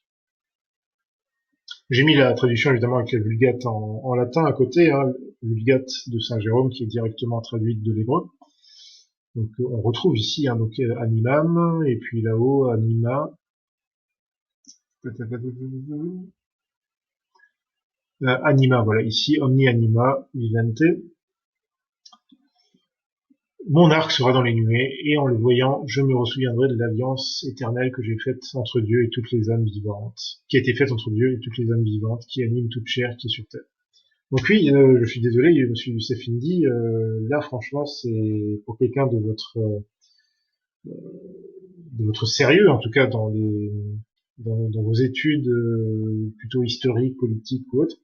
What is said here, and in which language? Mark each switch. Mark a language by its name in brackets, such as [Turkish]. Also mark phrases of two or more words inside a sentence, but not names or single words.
[French] J'ai mis la traduction évidemment avec la Vulgate en latin à côté, hein, Vulgate de Saint Jérôme qui est directement traduite de l'hébreu. Donc on retrouve ici donc animam et puis là-haut anima. Anima, voilà, ici [Latin] omni anima vivente. [French] Mon arc sera dans les nuées, et en le voyant, je me ressouviendrai de l'alliance éternelle que j'ai faite entre Dieu et toutes les âmes vivantes, qui a été faite entre Dieu et toutes les âmes vivantes, qui animent toute chair qui est sur terre. Donc oui, je suis désolé, monsieur Youssef Indy, là franchement, c'est pour quelqu'un de votre sérieux, en tout cas dans vos études plutôt historiques, politiques ou autres.